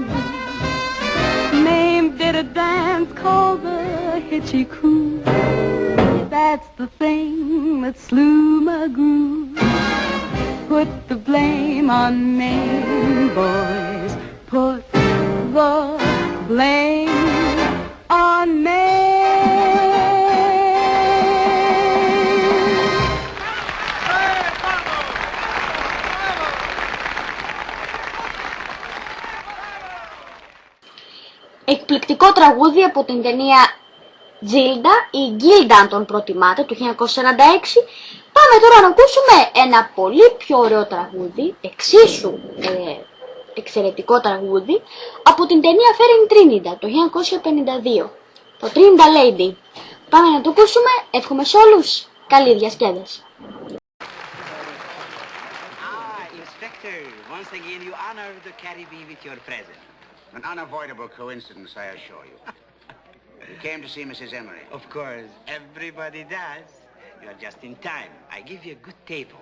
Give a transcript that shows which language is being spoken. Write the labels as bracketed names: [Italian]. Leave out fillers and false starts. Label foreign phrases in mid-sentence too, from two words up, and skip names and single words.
[English] Maine did a dance called the Hitchy Coo. That's the thing that slew McGrew. Put the blame on Maine, boys. Put the blame on Maine. [Greek] Εκπληκτικό τραγούδι από την ταινία Τζίλντα ή Γκίλντα αν τον προτιμάτε, του 1946. Πάμε τώρα να ακούσουμε ένα πολύ πιο ωραίο τραγούδι, εξίσου εξαιρετικό τραγούδι, από την ταινία Fairy Trinidad το 1952, το Trinidad Lady. Πάμε να το ακούσουμε, εύχομαι σε όλους καλή διασκέδαση. [English] Inspector, once again you honor the Caribbean with your presence. An unavoidable coincidence, I assure you. You came to see Mrs. Emery. Of course, everybody does. You're just in time. I give you a good table.